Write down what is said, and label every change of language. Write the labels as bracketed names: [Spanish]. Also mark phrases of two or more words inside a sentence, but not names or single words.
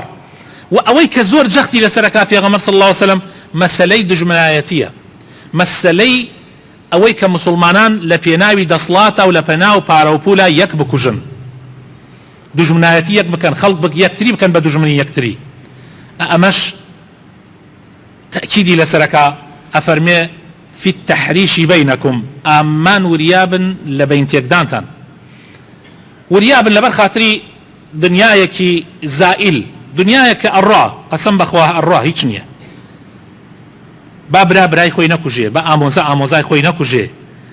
[Central Kurdish] و ئەوەی کە زۆر جەختی لەسەرەکا پێغەمبەر [Arabic] صلی الله عليه وسلم [Central Kurdish] مەسەلەی دژمنایەتیە، مەسەلەی ئەوەی کە مسلمانان لە پێناوی دەسڵاتە و لە پێناو پارە و پولا یەک بکوژن، دژمنایەتی یەک بکەن، خەڵک یەکتری بکەن بە دژمنی یەکتری. ئەمەش تأکیدی لەسەرەکە، ئەفەرمێ [Arabic] في التحريش بينكم، [Central Kurdish] ئامان وریابن لە بین تێکدانتان، وریابن لەبەر خاتری دنیایەکی زائل، دنیایەکە ئەڕوا، قەسەم بەخوا ئەڕوا هیچ نییە، با برا برای خۆی نەکوژێ، بە ئامۆزا ئامۆزای خۆی نەکوژێ،